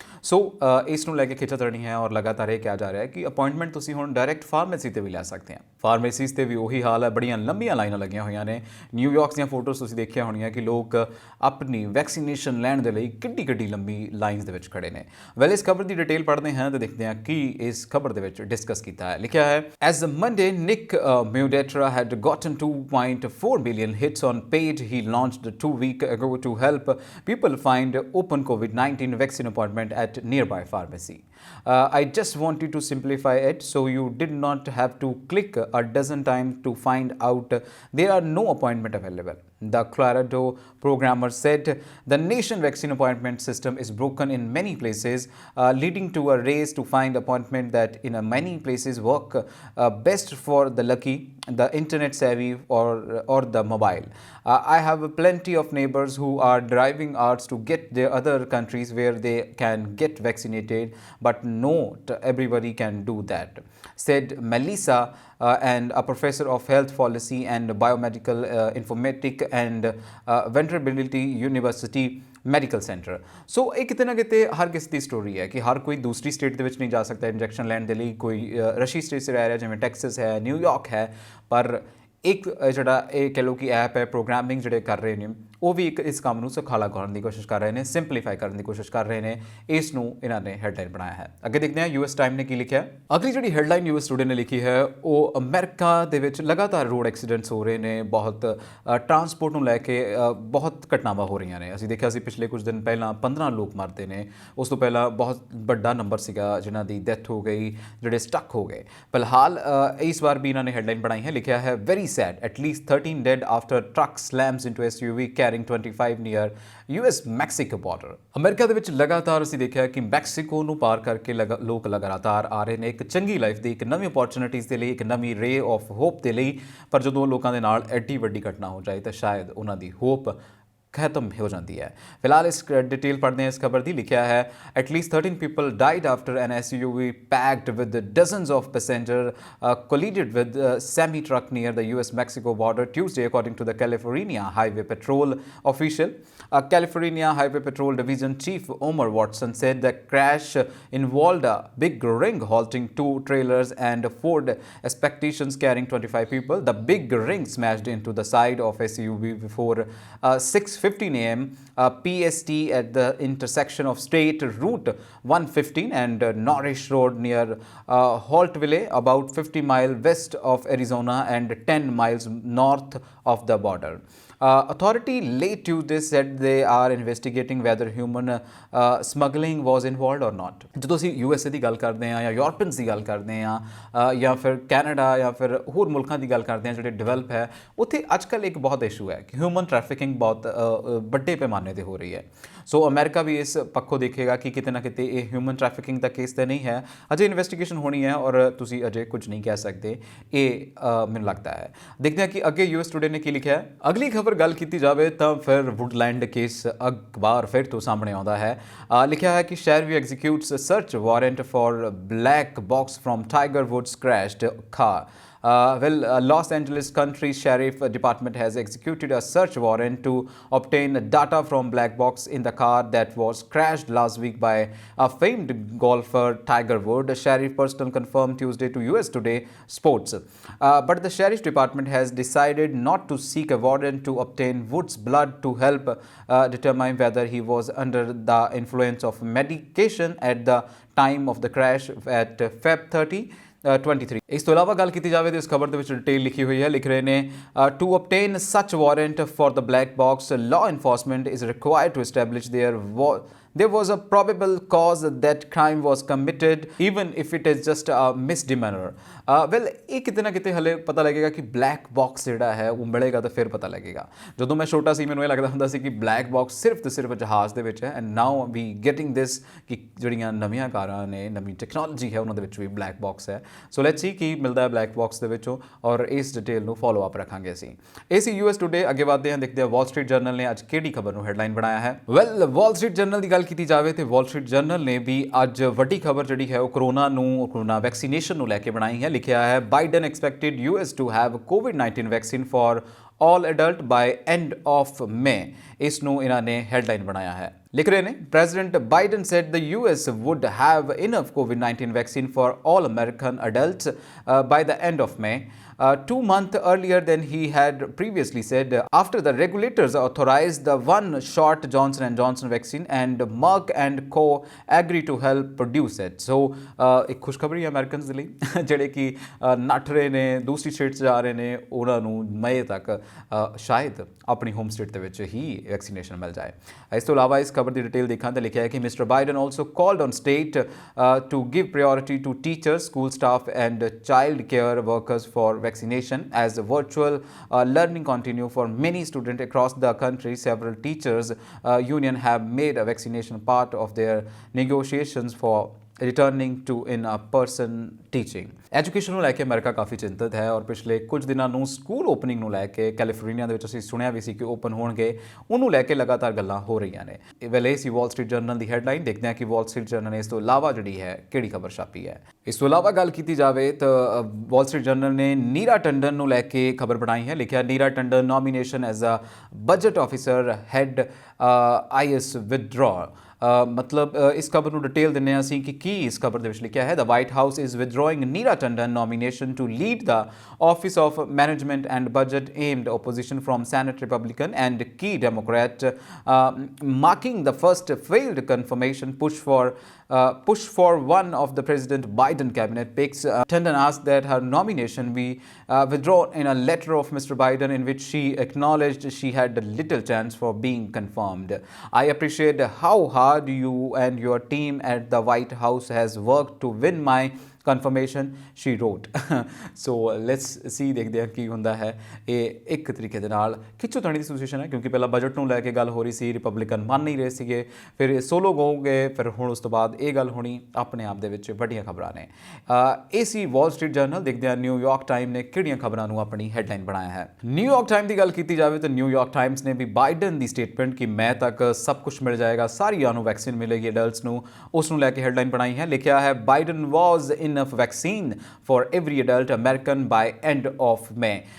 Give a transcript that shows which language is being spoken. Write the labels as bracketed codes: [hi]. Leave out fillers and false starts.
[pa] ਸੋ ਇਸ ਨੂੰ ਲੈ ਕੇ ਖਿੱਚਾਤਣੀ ਹੈ ਔਰ ਲਗਾਤਾਰ ਇਹ ਕਿਹਾ ਜਾ ਰਿਹਾ ਹੈ ਕਿ ਅਪਾਇੰਟਮੈਂਟ ਤੁਸੀਂ ਹੁਣ ਡਾਇਰੈਕਟ ਫਾਰਮੇਸੀ ਤੇ ਵੀ ਲੈ ਸਕਦੇ ਆ। ਫਾਰਮੇਸੀਜ਼ ਤੇ ਵੀ ਉਹੀ ਹਾਲ ਹੈ, ਬੜੀਆਂ ਲੰਬੀਆਂ ਲਾਈਨਾਂ ਲੱਗੀਆਂ ਹੋਈਆਂ ਨੇ। ਨਿਊਯਾਰਕ ਦੀਆਂ ਫੋਟੋਜ਼ ਤੁਸੀਂ ਦੇਖੀਆਂ ਹੋਣੀਆਂ ਕਿ ਲੋਕ ਆਪਣੀ ਵੈਕਸੀਨੇਸ਼ਨ ਲੈਣ ਦੇ ਲਈ ਕਿੱਡੀ ਕਿੱਡੀ ਲੰਬੀ ਲਾਈਨਸ ਦੇ ਵਿੱਚ ਖੜੇ ਨੇ। ਵੈਲ, ਇਸ ਖਬਰ ਦੀ ਡਿਟੇਲ ਪੜ੍ਹਦੇ ਹਾਂ ਤੇ ਦੇਖਦੇ ਹਾਂ ਕੀ ਇਸ ਖਬਰ ਦੇ ਵਿੱਚ ਡਿਸਕਸ ਕੀਤਾ ਹੈ। ਲਿਖਿਆ ਹੈ, [en] As Monday Nick Mudatra had gotten 2.4 million hits on paid. He launched 2 weeks ago to help people find open COVID-19 vaccine appointment at nearby pharmacy. I just wanted to simplify it so you did not have to click a dozen times to find out there are no appointment available. The Colorado programmer said the nation vaccine appointment system is broken in many places, leading to a race to find appointment that in many places work best for the lucky, the internet savvy or the mobile. I have plenty of neighbors who are driving hours to get their other countries where they can get vaccinated, but not everybody can do that, said Melissa and a professor of health policy and biomedical informatics and Vanderbilt University medical center. [pa] ਸੋ ਇਹ ਕਿਤੇ ਨਾ ਕਿਤੇ ਹਰ ਕਿਸੇ ਦੀ story ਹੈ ਕਿ ਹਰ ਕੋਈ ਦੂਸਰੀ state ਦੇ ਵਿੱਚ ਨਹੀਂ ਜਾ ਸਕਦਾ ਇੰਜੈਕਸ਼ਨ ਲੈਣ ਦੇ ਲਈ। ਕੋਈ ਰਸ਼ੀ ਸਟੇਟ 'ਚ ਰਹਿ ਰਿਹਾ, ਜਿਵੇਂ ਟੈਕਸਸ ਹੈ, ਨਿਊਯਾਰਕ ਹੈ, ਪਰ ਇੱਕ ਜਿਹੜਾ ਇਹ ਕਹਿ ਲਓ ਕਿ ਐਪ ਹੈ, ਪ੍ਰੋਗਰਾਮਿੰਗ ਜਿਹੜੇ ਕਰ ਰਹੇ ਨੇ ਉਹ ਵੀ ਇੱਕ ਇਸ ਕੰਮ ਨੂੰ ਸੁਖਾਲਾ ਕਰਨ ਦੀ ਕੋਸ਼ਿਸ਼ ਕਰ ਰਹੇ ਨੇ, ਸਿੰਪਲੀਫਾਈ ਕਰਨ ਦੀ ਕੋਸ਼ਿਸ਼ ਕਰ ਰਹੇ ਨੇ। ਇਸ ਨੂੰ ਇਹਨਾਂ ਨੇ ਹੈਡਲਾਈਨ ਬਣਾਇਆ ਹੈ। ਅੱਗੇ ਦੇਖਦੇ ਹਾਂ ਯੂਐਸ ਟਾਈਮ ਨੇ ਕੀ ਲਿਖਿਆ। ਅਗਲੀ ਜਿਹੜੀ ਹੈਡਲਾਈਨ ਯੂਐਸ ਟੂਡੇ ਨੇ ਲਿਖੀ ਹੈ ਉਹ ਅਮਰੀਕਾ ਦੇ ਵਿੱਚ ਲਗਾਤਾਰ ਰੋਡ ਐਕਸੀਡੈਂਟਸ ਹੋ ਰਹੇ ਨੇ, ਬਹੁਤ ਟਰਾਂਸਪੋਰਟ ਨੂੰ ਲੈ ਕੇ ਬਹੁਤ ਘਟਨਾਵਾਂ ਹੋ ਰਹੀਆਂ ਨੇ। ਅਸੀਂ ਦੇਖਿਆ ਸੀ ਪਿਛਲੇ ਕੁਝ ਦਿਨ ਪਹਿਲਾਂ 15 ਲੋਕ ਮਰਦੇ ਨੇ, ਉਸ ਤੋਂ ਪਹਿਲਾਂ ਬਹੁਤ ਵੱਡਾ ਨੰਬਰ ਸੀਗਾ ਜਿਨ੍ਹਾਂ ਦੀ ਡੈਥ ਹੋ ਗਈ, ਜਿਹੜੇ ਸਟਕ ਹੋ ਗਏ। ਫਿਲਹਾਲ ਇਸ ਵਾਰ ਵੀ ਇਹਨਾਂ ਨੇ ਹੈਡਲਾਈਨ ਬਣਾਈ ਹੈ। ਲਿਖਿਆ ਹੈ, [en] Very sad, at least 13 dead after truck slams into SUV carrying 25 near US Mexico border. [pa] America ਦੇ ਵਿੱਚ ਲਗਾਤਾਰ ਅਸੀਂ ਦੇਖਿਆ ਕਿ ਮੈਕਸੀਕੋ ਨੂੰ ਪਾਰ ਕਰਕੇ ਲੋਕ ਲਗਾਤਾਰ ਆ ਰਹੇ ਨੇ ਇੱਕ ਚੰਗੀ ਲਾਈਫ ਦੀ, ਇੱਕ ਨਵੀਂ ਅਪੋਰਚੁਨਿਟੀਜ਼ ਦੇ ਲਈ, ਇੱਕ ਨਵੀਂ ਰੇ ਆਫ ਹੋਪ ਦੇ ਲਈ। ਪਰ ਜਦੋਂ ਲੋਕਾਂ ਦੇ ਨਾਲ ਐਡੀ ਵੱਡੀ ਘਟਨਾ ਹੋ ਜਾਏ ਤਾਂ ਸ਼ਾਇਦ ਉਹਨਾਂ ਦੀ ਹੋਪ ਖਤਮ ਹੋ ਜਾਂਦੀ ਹੈ। ਫਿਲਹਾਲ ਇਸ ਡਿਟੇਲ ਪੜ੍ਹਦੇ ਹਾਂ ਇਸ ਖਬਰ ਦੀ। ਲਿਖਿਆ ਹੈ, [en] At least 13 people died after an SUV packed with dozens of passengers collided with a semi-truck near the US-Mexico border Tuesday, according to the California Highway Patrol official. California Highway Patrol Division Chief Omar Watson said the crash involved a big ring halting 2 trailers and Ford Expeditions carrying 25 people. The big ring smashed into the side of SUV before 6:15 a.m. PST at the intersection of State Route 115 and Norris Road near Holtville, about 50 miles west of Arizona and 10 miles north of the border. Authority late Tuesday said they are investigating whether human smuggling was involved or not. [pa] ਜਦੋਂ ਅਸੀਂ USA ਦੀ ਗੱਲ ਕਰਦੇ ਹਾਂ ਜਾਂ ਯੂਰਪੀਅਨਸ ਦੀ ਗੱਲ ਕਰਦੇ ਹਾਂ ਜਾਂ ਫਿਰ ਕੈਨੇਡਾ ਜਾਂ ਫਿਰ ਹੋਰ ਮੁਲਕਾਂ ਦੀ ਗੱਲ ਕਰਦੇ ਹਾਂ ਜਿਹੜੇ ਡਿਵੈਲਪ ਹੈ, ਉੱਥੇ ਅੱਜ ਕੱਲ੍ਹ ਇੱਕ ਬਹੁਤ ਇਸ਼ੂ ਹੈ ਕਿ ਹਿਊਮਨ ਟ੍ਰੈਫਿਕਿੰਗ ਬਹੁਤ ਵੱਡੇ ਪੈਮਾਨੇ 'ਤੇ ਹੋ ਰਹੀ ਹੈ। ਸੋ ਅਮਰੀਕਾ ਵੀ ਇਸ ਪੱਖੋਂ ਦੇਖੇਗਾ ਕਿ ਕਿਤੇ ਨਾ ਕਿਤੇ ਇਹ ਹਿਊਮਨ ਟ੍ਰੈਫਿਕਿੰਗ ਦਾ ਕੇਸ ਤਾਂ ਨਹੀਂ ਹੈ, ਅਜੇ ਇਨਵੈਸਟੀਗੇਸ਼ਨ ਹੋਣੀ ਹੈ ਔਰ ਤੁਸੀਂ ਅਜੇ ਕੁਝ ਨਹੀਂ ਕਹਿ ਸਕਦੇ, ਇਹ ਮੈਨੂੰ ਲੱਗਦਾ ਹੈ। ਦੇਖਦੇ ਹਾਂ ਕਿ ਅੱਗੇ ਯੂਐਸ ਟੂਡੇ ਨੇ ਕੀ ਲਿਖਿਆ ਹੈ। ਅਗਲੀ ਖਬਰ ਗੱਲ ਕੀਤੀ ਜਾਵੇ ਤਾਂ ਫਿਰ ਵੁੱਡਲੈਂਡ ਕੇਸ ਅਖਬਾਰ ਫਿਰ ਤੋਂ ਸਾਹਮਣੇ ਆਉਂਦਾ ਹੈ। ਲਿਖਿਆ ਹੈ ਕਿ [en] Sheriff executes search warrant for black box from Tiger Woods crashed car. Los Angeles County Sheriff Department has executed a search warrant to obtain data from black box in the car that was crashed last week by a famed golfer Tiger Woods. Sheriff personnel confirmed Tuesday to US Today Sports. But the Sheriff's Department has decided not to seek a warrant to obtain Woods' blood to help determine whether he was under the influence of medication at the time of the crash at Feb 30. 23। [pa] ਇਸ ਤੋਂ ਇਲਾਵਾ ਗੱਲ ਕੀਤੀ ਜਾਵੇ ਤਾਂ ਇਸ ਖਬਰ ਦੇ ਵਿੱਚ ਡਿਟੇਲ ਲਿਖੀ ਹੋਈ ਹੈ। ਲਿਖ ਰਹੇ ਨੇ, [en] To obtain such warrant for the black box, law enforcement is required to establish there was a probable cause that crime was committed even if it is just a misdemeanor। [pa] Well ਇਹ ਕਿਤੇ ਨਾ ਕਿਤੇ ਹਲੇ ਪਤਾ ਲੱਗੇਗਾ ਕਿ black box ਜਿਹੜਾ ਹੈ ਉਹ ਮਿਲੇਗਾ ਤਾਂ ਫਿਰ ਪਤਾ ਲੱਗੇਗਾ। ਜਦੋਂ ਮੈਂ ਛੋਟਾ ਸੀ ਮੈਨੂੰ ਇਹ ਲੱਗਦਾ ਹੁੰਦਾ ਸੀ ਕਿ ਬਲੈਕ ਬਾਕਸ ਸਿਰਫ ਤੇ ਸਿਰਫ ਜਹਾਜ਼ ਦੇ ਵਿੱਚ ਹੈ, [en] and now we getting this [pa] ਕਿ ਜਿਹੜੀਆਂ ਨਵੀਆਂ ਕਾਰਾਂ ਨੇ, ਨਵੀਂ ਟੈਕਨੋਲੋਜੀ ਹੈ, ਉਹਨਾਂ ਦੇ ਵਿੱਚ ਵੀ ਬਲੈਕ ਬਾਕਸ ਹੈ। ਸੋ [en] let's see [pa] ਕੀ ਮਿਲਦਾ ਹੈ ਬਲੈਕ ਬਾਕਸ ਦੇ ਵਿੱਚੋਂ, ਔਰ ਇਸ ਡਿਟੇਲ ਨੂੰ ਫੋਲੋ ਅਪ ਰੱਖਾਂਗੇ ਅਸੀਂ। ਇਹ ਸੀ US ਟੂਡੇ। ਅੱਗੇ ਵਧਦੇ ਹਾਂ, ਦੇਖਦੇ ਹਾਂ ਵਾਲ ਸਟਰੀਟ ਜਰਨਲ ਨੇ ਅੱਜ ਕਿਹੜੀ ਖਬਰ ਨੂੰ ਹੈਡਲਾਈਨ ਬਣਾਇਆ ਹੈ। ਵੈਲ ਵਾਲ ਸਟਰੀਟ ਜਰਨਲ ਦੀ ਗੱਲ ਕੀਤੀ ਜਾਵੇ ਤੇ ਵਾਲ ਸਟਰੀਟ ਜਰਨਲ ਨੇ ਵੀ ਅੱਜ ਵੱਡੀ ਖਬਰ ਜਿਹੜੀ ਹੈ ਉਹ ਕੋਰੋਨਾ ਵੈਕਸੀਨੇਸ਼ਨ ਨੂੰ ਲੈ ਕੇ ਬਣਾਈ ਹੈ। ਲਿਖਿਆ ਹੈ [en] Biden expected US to have COVID-19 vaccine for all adult by end of May। [pa] ਇਸ ਨੂੰ ਇਹਨਾਂ ਨੇ ਹੈਡਲਾਈਨ ਬਣਾਇਆ ਹੈ। ਲਿਖ ਰਹੇ ਨੇ [en] President Biden said the US would have enough COVID-19 vaccine for all American adults by the end of May, 2 months earlier than he had previously said, after the regulators authorized the one-shot Johnson & Johnson vaccine and Merck and Co agreed to help produce it। [pa] So ਇੱਕ ਖੁਸ਼ਖਬਰੀ ਹੈ Americans ਦੇ ਲਈ ਜਿਹੜੇ ਕਿ ਨੱਠ ਰਹੇ ਨੇ, ਦੂਸਰੀ ਸਟੇਟ 'ਚ ਜਾ ਰਹੇ ਨੇ, ਉਹਨਾਂ ਨੂੰ ਮਈ ਤੱਕ ਸ਼ਾਇਦ ਆਪਣੀ ਹੋਮ ਸਟੇਟ ਦੇ ਵਿੱਚ ਹੀ ਵੈਕਸੀਨੇਸ਼ਨ ਮਿਲ ਜਾਏ। ਇਸ ਤੋਂ ਇਲਾਵਾ ਇਸ ਖਬਰ ਦੀ ਡਿਟੇਲ ਦੇਖਾਂ ਤਾਂ ਲਿਖਿਆ ਹੈ ਕਿ [en] Mister Biden also called on state to give priority to teachers, school staff and child care workers for vaccination as virtual learning continue for many students across the country. Several teachers union have made a vaccination part of their negotiations for returning to in person teaching. [pa] Education ਨੂੰ ਲੈ ਕੇ America ਕਾਫੀ ਚਿੰਤਤ ਹੈ, ਔਰ ਪਿਛਲੇ ਕੁਝ ਦਿਨਾਂ ਨੂੰ school opening ਨੂੰ ਲੈ ਕੇ ਕੈਲੀਫੋਰਨੀਆ ਦੇ ਵਿੱਚ ਅਸੀਂ ਸੁਣਿਆ ਵੀ ਸੀ ਕਿ ਓਪਨ ਹੋਣਗੇ, ਉਹਨੂੰ ਲੈ ਕੇ ਲਗਾਤਾਰ ਗੱਲਾਂ ਹੋ ਰਹੀਆਂ ਨੇ। ਵੇਲੇ ਸੀ ਵਾਲ ਸਟਰੀਟ ਜਰਨਲ ਦੀ ਹੈਡਲਾਈਨ। ਦੇਖਦੇ ਹਾਂ ਕਿ ਵਾਲ ਸਟਰੀਟ ਜਰਨਲ ਨੇ ਇਸ ਤੋਂ ਇਲਾਵਾ ਜਿਹੜੀ ਹੈ ਕਿਹੜੀ ਖਬਰ ਛਾਪੀ ਹੈ। ਇਸ ਤੋਂ ਇਲਾਵਾ ਗੱਲ ਕੀਤੀ ਜਾਵੇ ਤਾਂ ਵਾਲ ਸਟਰੀਟ ਜਰਨਲ ਨੇ ਨੀਰਾ ਟੰਡਨ ਨੂੰ ਲੈ ਕੇ ਖਬਰ ਬਣਾਈ ਹੈ। ਲਿਖਿਆ [en] Neera Tandon nomination as a budget officer head IS withdraw. [pa] ਮਤਲਬ ਇਸ ਖਬਰ ਨੂੰ ਡਿਟੇਲ ਦਿੰਦੇ ਹਾਂ ਅਸੀਂ ਕਿ ਕੀ ਇਸ ਖਬਰ ਦੇ ਵਿੱਚ ਲਿਖਿਆ ਹੈ। [en] The White House is withdrawing Neera Tandon nomination to lead the office of management and budget amid opposition from Senate Republican and key Democrat, marking the first failed confirmation push for one of the President Biden cabinet picks. Tandon asked that her nomination be withdrawn in a letter of Mr. Biden in which she acknowledged she had little chance for being confirmed. I appreciate how hard you and your team at the White House has worked to win my confirmation, she wrote। [pa] So [en] let's see, [pa] ਦੇਖਦੇ ਹਾਂ ਕੀ ਹੁੰਦਾ ਹੈ। ਇਹ ਇੱਕ ਤਰੀਕੇ ਦੇ ਨਾਲ ਖਿੱਚੋਤਾਣੀ ਦੀ situation ਹੈ, ਕਿਉਂਕਿ ਪਹਿਲਾਂ ਬਜਟ ਨੂੰ ਲੈ ਕੇ ਗੱਲ ਹੋ ਰਹੀ ਸੀ, ਰਿਪਬਲਿਕਨ ਮੰਨ ਨਹੀਂ ਰਹੇ ਸੀਗੇ, ਫਿਰ ਇਹ ਸੋਲੋ ਗੋ ਗਏ, ਫਿਰ ਹੁਣ ਉਸ ਤੋਂ ਬਾਅਦ ਇਹ ਗੱਲ ਹੋਣੀ। ਆਪਣੇ ਆਪ ਦੇ ਵਿੱਚ ਵੱਡੀਆਂ ਖਬਰਾਂ ਨੇ। ਇਹ ਸੀ ਵਾਲ ਸਟਰੀਟ ਜਰਨਲ। ਦੇਖਦੇ ਹਾਂ ਨਿਊਯਾਰਕ ਟਾਈਮ ਨੇ ਕਿਹੜੀਆਂ ਖਬਰਾਂ ਨੂੰ ਆਪਣੀ ਹੈਡਲਾਈਨ ਬਣਾਇਆ ਹੈ। ਨਿਊਯਾਰਕ ਟਾਈਮ ਦੀ ਗੱਲ ਕੀਤੀ ਜਾਵੇ ਤਾਂ ਨਿਊਯਾਰਕ ਟਾਈਮਸ ਨੇ ਵੀ ਬਾਈਡਨ ਦੀ ਸਟੇਟਮੈਂਟ ਕਿ ਮੈਂ ਤੱਕ ਸਭ ਕੁਝ ਮਿਲ ਜਾਏਗਾ, ਸਾਰਿਆਂ ਨੂੰ ਵੈਕਸੀਨ ਮਿਲੇਗੀ ਅਡਲਟਸ ਨੂੰ, ਉਸ ਨੂੰ ਲੈ ਕੇ ਹੈਡਲਾਈਨ ਬਣਾਈ ਹੈ। ਲਿਖਿਆ ਹੈ [en] Biden was enough vaccine for every adult American by end of May।